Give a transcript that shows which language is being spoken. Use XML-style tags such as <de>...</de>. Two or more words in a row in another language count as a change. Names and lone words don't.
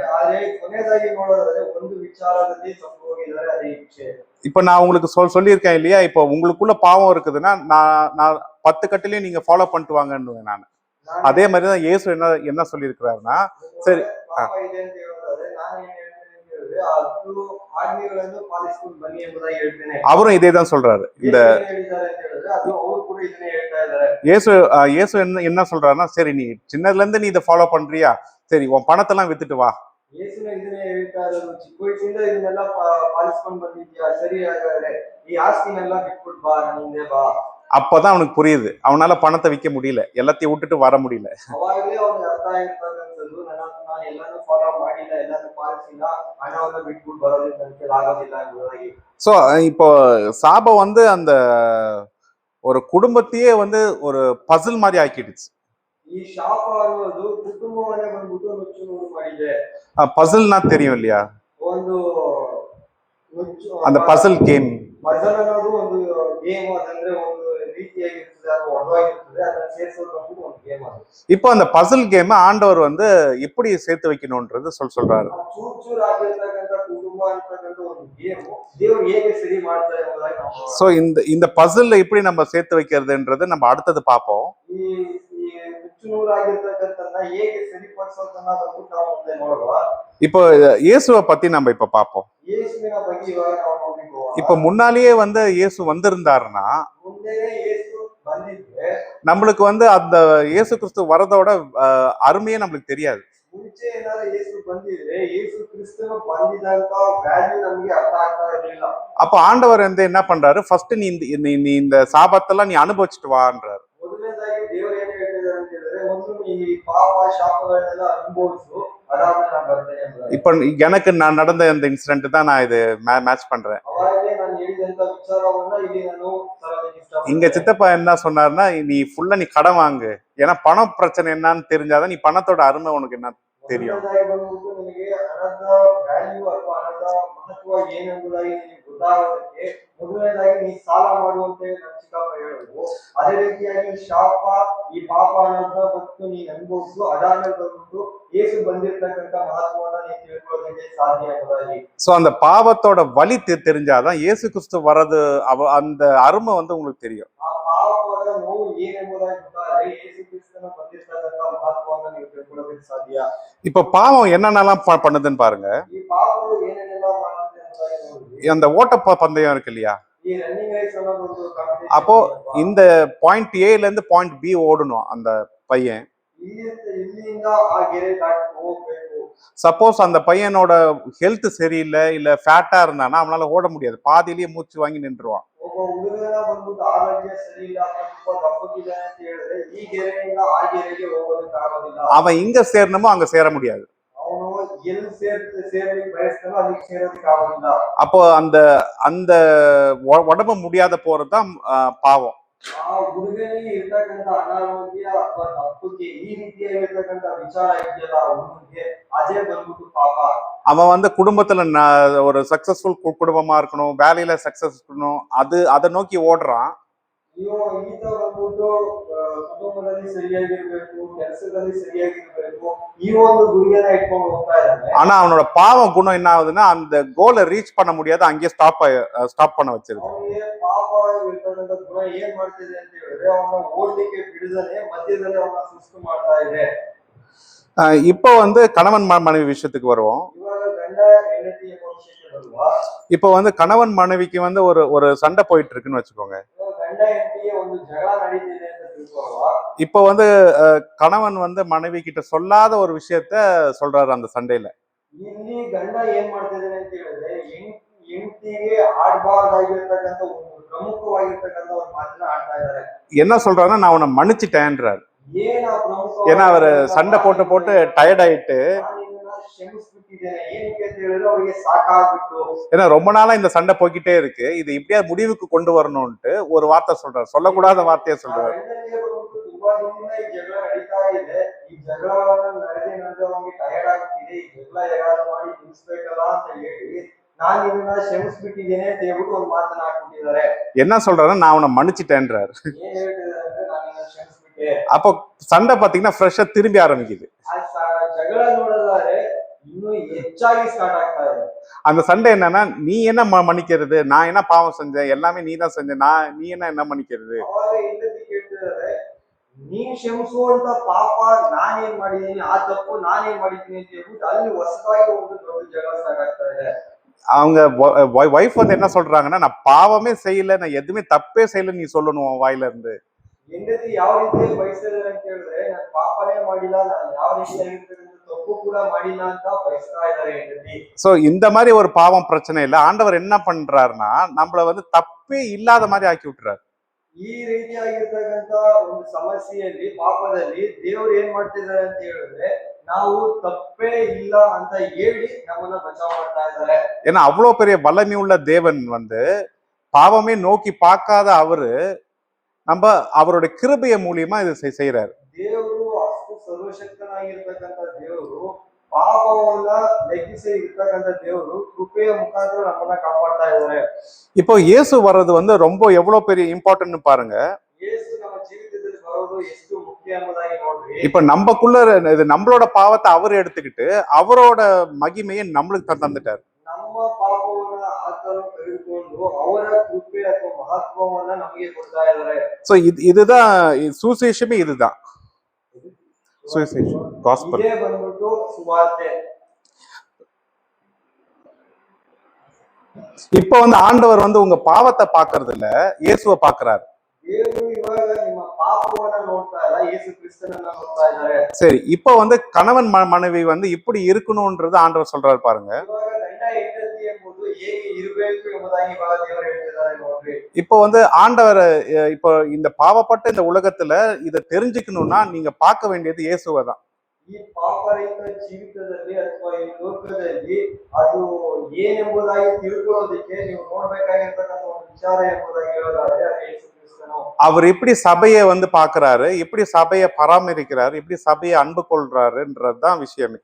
<kn>ಆದ್ರೆ ಕೊನೆಯದಾಗಿ ನೋಡೋದಾದ್ರೆ ಒಂದು ವಿಚಾರದಲ್ಲಿ ತಪ್ಪು ಹೋಗಿದ್ದಾರೆ, ಅದೇ ಇಚ್ಛೆ.</kn> <ta>இப்ப நான் உங்களுக்கு சொல்லியிருக்கேன் இல்லையா, இப்போ உங்களுக்குள்ள பாவம் இருக்குதுன்னா நான் 10 கட்டிலையும் நீங்க ஃபாலோ பண்ணிட்டு வாங்கன்னு நான். அதே மாதிரிதான் இயேசு என்ன சொல்லியிருக்கிறாருன்னா சரி</ta> <kn>ಪಾಪ ಇದೆ ಅಂತ ಹೇಳೋದಾದ್ರೆ ನಾನು ಏನ್ ಹೇಳ್ತೇನೆ ಅಂತ ಹೇಳಿದ್ರೆ ಆ 10 ಆಜ್ಞೆಗಳನ್ನು ಪಾಲಿಸಿಕೊಂಡು ಬನ್ನಿ ಎಂಬುದಾಗಿ ಹೇಳ್ತೇನೆ.</kn> <ta>அவரும் இதே தான் சொல்றாரு. இந்த</ta> <kn>ಹೇಳಿದ್ದಾರೆ ಅಂತ ಹೇಳಿದ್ರೆ ಅದು ಅವರು ಕೂಡ ಇದನ್ನೇ ಹೇಳ್ತಾ ಇದ್ದಾರೆ.</kn> <ta>இயேசு என்ன சொல்றாருன்னா சரி நீ சின்னதுல இருந்து நீ இதை ஃபாலோ பண்றியா, சரி உன் பணத்தெல்லாம் வித்துட்டு வா.</ta> <kn>ಯೇಸುನ ಇದನ್ನೇ ಹೇಳ್ತಾ ಇರೋದು, ಚಿಕ್ಕ ವಯಸ್ಸಿಂದ ಇದನ್ನೆಲ್ಲ ಪಾಲಿಸ್ಕೊಂಡು ಬಂದಿದ್ಯಾ, ಸರಿ ಹಾಗಾದ್ರೆ ಈ ಆಸ್ತಿನೆಲ್ಲ ಬಿಟ್ಬಿಟ್ಟು ಬಾ, ನನ್ನ ಹಿಂದೆ ಬಾ.</kn> <ta>அப்பதான் அவனுக்கு புரியுது, அவனால பணத்தை விற்க முடியல, எல்லாத்தையும் விட்டுட்டு வர முடியல.</ta> <kn>ಅವಾಗಲೇ ಅವ್ನಿಗೆ ಅರ್ಥ ಆಗಿರ್ತಕ್ಕಂಥದ್ದು ನಾನು ಎಲ್ಲಾನು ಫಾಲೋ ಮಾಡಿಲ್ಲ, ಎಲ್ಲಾನು ಪಾಲಿಸಿಲ್ಲ, ಹಣವನ್ನ ಬಿಟ್ಬಿಟ್ಟು ಬರೋದಕ್ಕೆ ನನಗೆ ಆಗೋದಿಲ್ಲ ಎಂಬುದಾಗಿ.</kn> <ta>சோ இப்போ சாபம் வந்து அந்த ஒரு குடும்பத்தையே வந்து ஒரு பசில் மாதிரி ஆக்கிடுச்சு.</ta> <kn>ಈ ಶಾಪ ಅನ್ನೋದು ಕುಟುಂಬವನ್ನೇ ಬಂದ್ಬಿಟ್ಟು ನುಚ್ಚು ನೂರು ಮಾಡಿದೆ.</kn> <ta>பசில்னா தெரியும் இல்லையா?</ta> <kn>ಒಂದು ನುಚ್ಚು</kn> <ta>அந்த</ta> <en>puzzle game.</en> <kn>ಪಜಲ್ ಅನ್ನೋದು ಒಂದು ಗೇಮ್, ಅದಂದ್ರೆ ಒಂದು ರೀತಿಯಾಗಿರ್ತದೆ, ಅದು ಒಡವಾಗಿರ್ತದೆ, ಅದನ್ನ ಸೇರಿಸೋದು ಬಂದ್ಬಿಟ್ಟು ಒಂದು ಗೇಮ್ ಅದು.</kn> <ta>இப்போ அந்த</ta> <en>puzzle game</en> <ta>ஆண்டவர் வந்து எப்படி சேர்த்து வைக்கணும்ன்றது சொல்றாரு.</ta> <kn>ಚೂರ್ ಚೂರ್ ಆಗಿರ್ತಕ್ಕಂಥ ಕುಟುಂಬ ಅಂತಕ್ಕಂಥ ಒಂದು ಗೇಮ್ ದೇವ್ರು ಹೇಗೆ ಸರಿ ಮಾಡ್ತಾರೆ ಎಂಬುದಾಗಿ ನಾವು</kn> <ta>சோ இந்த பசில்ல எப்படி நம்ம சேர்த்து வைக்கிறதுன்றது நம்ம அடுத்தது பார்ப்போம்.</ta> <kn>ಈ ಈ ನುಚ್ಚು ನೂರಾಗಿರ್ತಕ್ಕಂಥದ್ದನ್ನ ಹೇಗೆ ಸರಿಪಡಿಸೋದನ್ನ ಬಂದ್ಬಿಟ್ಟು ನಾವು ಮುಂದೆ ನೋಡುವ.</kn> <ta>இப்போ இயேசுவை பத்தி நம்ம இப்ப பார்ப்போம்.</ta> <kn>ಯೇಸುವಿನ ಬಗ್ಗೆ ಇವಾಗ ನಾವು ನೋಡ್ಲಿಕ್ಕೆ</kn> <ta>இப்ப முன்னாலேயே வந்து இயேசு வந்திருந்தாருன்னா</ta> <kn>ಮುಂದೆನೇ ಯೇಸು ಬಂದಿದ್ರೆ</kn> <ta>நம்மளுக்கு வந்து அந்த இயேசு கிறிஸ்து வரதோட அருமையே நம்மளுக்கு தெரியாது.</ta> <kn>ಮುಂಚೆ ಏನಾದ್ರು ಯೇಸು ಬಂದಿದ್ರೆ ಯೇಸು ಕ್ರಿಸ್ತನು ಬಂದಿದ್ದಂತ ವ್ಯಾಲ್ಯೂ ನಮ್ಗೆ ಅರ್ಥ ಆಗ್ತಾ ಇರಲಿಲ್ಲ.</kn> <ta>அப்ப ஆண்டவர் வந்து என்ன பண்றாரு, ஃபர்ஸ்ட் நீ இந்த சாபத்தெல்லாம் நீ அனுபவிச்சுட்டு வான்றாரு.</ta> <kn>ಮೊದಲನೇದಾಗಿ ದೇವರು ಏನ್ ಹೇಳ್ತಿದ್ದಾರೆ ಅಂತ ಹೇಳಿದ್ರೆ, ಮೊದಲು ಈ ಪಾಪ ಶಾಪಗಳನ್ನೆಲ್ಲ ಅನುಭವಿಸು, ಅದಾದ್ಮೇಲೆ ನಾನು ಬರ್ತೇನೆ ಅಂತ.</kn> <ta>இப்ப எனக்கு நான் நடந்த இந்த இன்சிடென்ட் தான் நான் இது மேட்ச் பண்றேன்.</ta> <kn>ಅವಾಗಲೇ ನಾನು ಹೇಳಿದಂತ ವಿಚಾರವನ್ನ ಇಲ್ಲಿ ನಾನು ತರಲಿಕ್ಕೆ ಇಷ್ಟಪಡ್ತೇನೆ.</kn> <ta>இங்க சித்தப்பா என்ன சொன்னாருன்னா, நீ ஃபுல்லா நீ கடன் வாங்கு, ஏன்னா பண பிரச்சனை என்னன்னு தெரிஞ்சாதான் நீ பணத்தோட அருமை உனக்கு என்ன தெரியும்.</ta> <kn>ಮೊದಲನೇದಾಗಿ ಬಂದ್ಬಿಟ್ಟು ನಿನಗೆ ಹಣದ ವ್ಯಾಲ್ಯೂ ಅಥವಾ ಹಣದ ಮಹತ್ವ ಏನೆಂಬುದಾಗಿ ನಿನಗೆ ಗೊತ್ತಾಗೋದಕ್ಕೆ ಮೊದಲನೇದಾಗಿ ನೀ ಸಾಲ ಮಾಡುವಂತೆ ನಮ್ಮ ಚಿಕ್ಕಪ್ಪ ಹೇಳಿದ್ರು. ಅದೇ ರೀತಿಯಾಗಿ ಶಾಪ ಈ ಪಾಪ ಅನ್ನೋದನ್ನ ಬಂದು ನೀನ್ ಅನುಭವಿಸು, ಅದಾದ್ಮೇಲೆ ಬಂದ್ಬಿಟ್ಟು ಯೇಸು ಬಂದಿರ್ತಕ್ಕಂಥ ಮಹತ್ವವನ್ನ ನೀನ್ ತಿಳ್ಕೊಳ್ಳೋದಕ್ಕೆ ಸಾಧ್ಯ ಎಂಬುದಾಗಿ.</kn> <ta>சோ அந்த பாவத்தோட வலி தெரிஞ்சாதான் இயேசு கிறிஸ்து வர்றது அந்த அருமை வந்து உங்களுக்கு தெரியும்.</ta> <kn>ಆ ಪಾಪದ ನೋವು ಏನೆಂಬುದಾಗಿ ಗೊತ್ತಾದ್ರೆ ಯೇಸು ಕ್ರಿಸ್ತನ ಬಂದಿರ್ತಕ್ಕಂಥ ಮಹತ್ವವನ್ನ ನೀವು ತಿಳ್ಕೊಳ್ಳೋದಕ್ಕೆ ಸಾಧ್ಯ.</kn> <ta>இப்ப பாவம் என்னென்னலாம் பண்ணுதுன்னு பாருங்க.</ta> <kn>ಈ ಪಾಪವು ಏನೇನೆಲ್ಲ ಮಾಡುತ್ತೆ ಎಂಬುದಾಗಿ ನೋಡಿ.</kn> <ta>அந்த ஓட்ட பந்தயம் இருக்கு இல்லையா?</ta> <kn>ಈ</kn> <en>running race</en> <kn>ಅನ್ನೋದು ಒಂದು ಕಾಂಪಿಟೇಷನ್.</kn> <ta>அப்போ இந்த</ta> <en>point A</en> <ta>இருந்து</ta> <en>point B</en> <ta>ஓடணும் அந்த பையன்.</ta> <kn>ಇಲ್ಲಿಂದ ಆ ಗೆರೆ ದಾಟಿ ಹೋಗ್ಬೇಕು.</kn> <ta>சப்போஸ் அந்த பையனோட ஹெல்த் சரியில்லை, இல்ல ஃபேட்டா இருந்தானா அவனால ஓட முடியாது, பாதியிலேயே மூச்சு வாங்கி நின்றுவான்.</ta> <kn>ಒಬ್ಬ ಹುಡುಗನ ಬಂದ್ಬಿಟ್ಟು ಆರೋಗ್ಯ ಸರಿ ಇಲ್ಲ, ತುಂಬಾ ದಪ್ಪಗಿದ್ದಾನೆ ಅಂತ ಹೇಳಿದ್ರೆ ಈ ಗೆರೆಯಿಂದ ಆ ಗೆರೆಗೆ ಹೋಗೋದಕ್ಕೆ ಆಗೋದಿಲ್ಲ.</kn> <ta>அவன் இங்க சேரணுமோ அங்க சேர முடியாது.</ta> <kn>ಅವನು ಎಲ್ಲಿ ಸೇರ್ಲಿಕ್ಕೆ ಬಯಸ್ತಾನೋ ಅಲ್ಲಿಗೆ ಸೇರೋದಕ್ಕೆ ಆಗೋದಿಲ್ಲ.</kn> <ta>அப்போ அந்த அந்த உடம்பு முடியாத போறதுதான் பாவம்.</ta> <kn>ಆ ಹುಡುಗನಿಗೆ ಇರ್ತಕ್ಕಂಥ ಅನಾರೋಗ್ಯ ಅಥವಾ ತಪ್ಪುಗೆ ಈ ರೀತಿಯಾಗಿರ್ತಕ್ಕಂಥ ವಿಚಾರ ಇದೆಯಲ್ಲ ಆ ಹುಡುಗನಿಗೆ, ಅದೇ ಬಂದ್ಬಿಟ್ಟು ಪಾಪ.</kn> <ta>அவன் வந்து குடும்பத்துல ஒரு சக்சஸ்ஃபுல் குடும்பமா இருக்கணும், வேலையில சக்சஸ் இருக்கணும், அதை நோக்கி ஓடுறான்.</ta> <kn>ಈತ ಬಂದ್ಬಿಟ್ಟು ಕುಟುಂಬದಲ್ಲಿ ಸರಿಯಾಗಿರ್ಬೇಕು, ಕೆಲಸದಲ್ಲಿ ಸರಿಯಾಗಿರ್ಬೇಕು, ಈ ಒಂದು ಗುರಿಯನ್ನ ಇಟ್ಕೊಂಡು ಹೋಗ್ತಾ ಇದ್ದಾನೆ.</kn> <ta>ஆனா அவனோட பாவ குணம் என்ன ஆகுதுன்னா, அந்த கோலை ரீச் பண்ண முடியாது, அங்கேயே ஸ்டாப் பண்ண வச்சிருக்கு.</ta> <kn>ಅವನಿಗೆ ಪಾಪ ಇರ್ತಕ್ಕಂಥ ಗುಣ ಏನ್ ಮಾಡ್ತಿದೆ ಅಂತ ಹೇಳಿದ್ರೆ, ಅವನ ಓಡ್ಲಿಕ್ಕೆ ಬಿಡದನೆ ಮಧ್ಯದಲ್ಲಿ ಅವನ ಸುಸ್ತು ಮಾಡ್ತಾ ಇದೆ.</kn> <ta>இப்போ வந்து கணவன் மனைவி விஷயத்துக்கு வருவோம்.</ta> <kn>ಇವಾಗ ಗಂಡ ಹೆಂಡತಿ ಎಂಬ ವಿಷಯಕ್ಕೆ ಬರುವ.</kn> <ta>இப்போ வந்து கணவன் மனைவிக்கு வந்து ஒரு சண்டை போயிட்டு இருக்குன்னு வச்சுக்கோங்க.</ta> <kn>ಗಂಡ ಹೆಂಡತಿಗೆ ಒಂದು ಜಗಳ ನಡೀತಿದೆ ಅಂತ ತಿಳ್ಕೊಳ್ಳುವ.</kn> <ta>இப்போ வந்து கணவன் வந்து மனைவி கிட்ட சொல்லாத ஒரு விஷயத்த சொல்றாரு அந்த சண்டையில.</ta> <kn>ಇಲ್ಲಿ ಗಂಡ ಏನ್ ಮಾಡ್ತಿದ್ದಾನೆ ಅಂತ ಹೇಳಿದ್ರೆ, ಹೆಂಡತಿಗೆ ಆಡ್ಬಾರ್ದಾಗಿರ್ತಕ್ಕಂಥ ಒಂದು ಪ್ರಮುಖವಾಗಿರ್ತಕ್ಕಂಥ ಒಂದು ಮಾತನ್ನ ಆಡ್ತಾ ಇದ್ದಾರೆ.</kn> <ta>என்ன சொல்றாருன்னா, நான் உன்னை மன்னிச்சிட்டேன்றாரு.</ta> <kn>ಏನ ಪ್ರಮುಖ,</kn> <ta>ஏன்னா அவர் சண்டை போட்டு டயர்ட் ஆயிட்டு,</ta> <kn>ಕ್ಷಮಿಸ್ಬಿಟ್ಟಿದ್ದೇನೆ. ಏನಕ್ಕೆ ಅಂತ ಹೇಳಿದ್ರೆ ಅವರಿಗೆ ಸಾಕಾಗ್ಬಿಟ್ಟು.</kn> <ta>ஏன்னா ரொம்ப நாளா இந்த சண்டை போய்கிட்டே இருக்கு, இது இப்படியா முடிவுக்கு கொண்டு வரணும்ட்டு ஒரு வார்த்தை சொல்றாரு, சொல்லக்கூடாத வார்த்தையை சொல்றாரு.</ta> <kn>ತುಂಬಾ ದಿನದಿಂದ ಈ ಜಗಳ ನಡೀತಾ ಇದೆ, ಈ ಜಗಳವನ್ನು ನಡೆದು ಅವನಿಗೆ ಟಯರ್ಡ್ ಆಗ್ತಿದೆ, ಈ ಜಗಳ ಯಾರು ಮಾಡಿ ನಿಲ್ಲಿಸ್ಬೇಕಲ್ಲ ಅಂತ ಹೇಳಿ ನಾನು ಇದನ್ನ ಕ್ಷಮಿಸ್ಬಿಟ್ಟಿದ್ದೇನೆ ಅಂತ ಹೇಳ್ಬಿಟ್ಟು ಒಂದು ಮಾತನ್ನ ಹಾಕ್ಬಿಟ್ಟಿದ್ದಾರೆ.</kn> <ta>என்ன சொல்றாருன்னா, நான் உன்னை மன்னிச்சிட்டேன்றாரு.</ta> <kn>ಏನ್ ಹೇಳ್ತಿದ್ದಾರೆ ಅಂದ್ರೆ, ನಾನು ಇದನ್ನ ಕ್ಷಮಿಸ್ಬಿಟ್ಟೆ.</kn> <ta>அப்போ சண்டை பாத்தீங்கன்னா ஃப்ரெஷ்ஷா திரும்பி ஆரம்பிக்குது.</ta> <kn>ಜಗಳ ನೋಡಿದ್ರೆ ಇನ್ನೂ ಹೆಚ್ಚಾಗಿ ಸ್ಟಾರ್ಟ್ ಆಗ್ತಾ ಇದೆ.</kn> <ta>அந்த சண்டை என்னன்னா, நீ என்ன மன்னிக்கிறது, நான் என்ன பாவம் செஞ்சேன், எல்லாமே நீ தான் செஞ்ச, நீ என்ன மன்னிக்கிறது.</ta> <kn>ಅವಾಗ ಹೆಂಡತಿ ಕೇಳ್ತಿದ್ದಾರೆ, ನೀನ್ ಕ್ಷಮಿಸುವಂತ ಪಾಪ ನಾನೇನ್ ಮಾಡಿದೀನಿ, ಆ ತಪ್ಪು ನಾನೇನ್ ಮಾಡಿದ್ದೀನಿ ಅಂತ ಹೇಳ್ಬಿಟ್ಟು ಅಲ್ಲಿ ಹೊಸದಾಗಿ ಒಂದು ದೊಡ್ಡ ಜಗಳ ಸ್ಟಾರ್ಟ್ ಆಗ್ತಾ ಇದೆ.</kn> <ta>அவங்க வைஃப் வந்து என்ன சொல்றாங்கன்னா, நான் பாவமே செய்யல, நான் எதுவுமே தப்பே செய்யல, நீ சொல்லணும் உன் வாயில இருந்து.</ta> <kn>ಹೆಂಡತಿ ಯಾವ ರೀತಿ ಬಯಸ್ತಿದ್ದಾರೆ ಅಂತ ಹೇಳಿದ್ರೆ, ನಾನು ಪಾಪನೇ ಮಾಡಿಲ್ಲ, ನಾನು ಯಾವ ರೀತಿಯಾಗಿರ್ತಕ್ಕಂಥ ತಪ್ಪು ಕೂಡ ಮಾಡಿಲ್ಲ ಅಂತ ಬಯಸ್ತಾ ಇದ್ದಾರೆ ಹೆಂಡತಿ.</kn> <ta>சோ இந்த மாதிரி ஒரு பாவம் பிரச்சனை இல்ல, ஆண்டவர் என்ன பண்றாருன்னா, நம்மள வந்து தப்பே இல்லாத மாதிரி ஆக்கி விட்டுறாரு.</ta> <kn>ಈ ರೀತಿಯಾಗಿರ್ತಕ್ಕಂಥ ಒಂದು ಸಮಸ್ಯೆಯಲ್ಲಿ, ಪಾಪದಲ್ಲಿ ದೇವರು ಏನ್ ಮಾಡ್ತಿದ್ದಾರೆ ಅಂತ ಹೇಳಿದ್ರೆ, ನಾವು ತಪ್ಪೇ ಇಲ್ಲ ಅಂತ ಹೇಳಿ ನಮ್ಮನ್ನ ಬಚಾವ್ ಮಾಡ್ತಾ ಇದ್ದಾರೆ.</kn> <ta>ஏன்னா அவ்வளவு பெரிய வல்லமை உள்ள தேவன் வந்து பாவமே நோக்கி பார்க்காத அவரு நம்ம அவருடைய கிருபைய மூலியமா இது செய்யறாரு.</ta> <kn>ದೇವರು ಸರ್ವಶಕ್ತನಾಗಿರ್ತಕ್ಕಂಥ ದೇವರು ಪಾಪವನ್ನ ಲೆಕ್ಕಿಸಿ ಇರ್ತಕ್ಕಂಥ ದೇವರು ಕೃಪೆಯ ಮುಖಾಂತರ ನಮ್ಮನ್ನ ಕಾಪಾಡ್ತಾ ಇದ್ದಾರೆ.</kn> <ta>இப்போ இயேசு வர்றது வந்து ரொம்ப எவ்வளவு பெரிய இம்பார்ட்டன்ட்னு பாருங்க.</ta> <kn>ಯೇಸು ನಮ್ಮ ಜೀವಿತದಲ್ಲಿ ಬರೋದು ಎಷ್ಟು ಮುಖ್ಯ ಎಂಬುದಾಗಿ ನೋಡ್ರಿ.</kn> <ta>இப்ப நமக்குள்ள இது நம்மளோட பாவத்தை அவர் எடுத்துக்கிட்டு அவரோட மகிமையை நம்மளுக்கு தந்துட்டார்.</ta> <kn>ನಮ್ಮ ಪಾಪವನ್ನ ಆತನು ತೆಗೆದುಕೊಂಡು ಅವರ ಕೃಪೆ ಅಥವಾ ಮಹತ್ವವನ್ನ ನಮಗೆ ಕೊಡ್ತಾ ಇದ್ದಾರೆ.</kn> <ta>சோ இதுதான் சுவிசேஷமே, இதுதான் சுவிசேஷம், காஸ்பல்.</ta> <kn>ಇದೇ ಬಂದ್ಬಿಟ್ಟು ಸುವಾರ್ತೆ.</kn> <ta>இப்ப வந்து ஆண்டவர் வந்து உங்க பாவத்தை பாக்குறது இல்ல, இயேசுவை பாக்குறாரு.</ta> <kn>ದೇವರು ಇವಾಗ ನಿಮ್ಮ ಪಾಪವನ್ನ ನೋಡ್ತಾ ಇಲ್ಲ, ಯೇಸು ಕ್ರಿಸ್ತನನ್ನ ನೋಡ್ತಾ ಇದ್ದಾರೆ.</kn> <ta>சரி, இப்ப வந்து கணவன் மனைவி வந்து இப்படி இருக்கணும்ன்றது ஆண்டவர் சொல்றாரு பாருங்க.</ta> <kn>ಇವಾಗ ಗಂಡ ಹೆಂಡತಿ ಎಂಬುದು ಹೇಗೆ ಇರಬೇಕು ಎಂಬುದಾಗಿ ಇವಾಗ ದೇವರು ಹೇಳ್ತಿದ್ದಾರೆ ನೋಡ್ರಿ.</kn> <ta>இப்போ வந்து ஆண்டவர் இப்போ இந்த பாவப்பட்ட இந்த உலகத்துல இதை தெரிஞ்சுக்கணும்னா நீங்க பார்க்க வேண்டியது இயேசுவை தான்.</ta> <kn>ಈ ಪಾಪರಹಿತ ಜೀವಿತದಲ್ಲಿ ಅಥವಾ ಈ ಲೋಕದಲ್ಲಿ ಅದು ಏನೆಂಬುದಾಗಿ ತಿಳ್ಕೊಳ್ಳೋದಕ್ಕೆ ನೀವು ನೋಡ್ಬೇಕಾಗಿರ್ತಕ್ಕಂಥ ಒಂದು ವಿಚಾರ ಎಂಬುದಾಗಿ ಹೇಳೋದಾದ್ರೆ ಅದು ಯೇಸು ಕ್ರಿಸ್ತನು.</kn> <ta>அவர் எப்படி சபையை வந்து பாக்குறாரு, எப்படி சபையை பராமரிக்கிறாரு, எப்படி சபையை அன்பு கொள்றாருன்றதுதான் விஷயமே.</ta>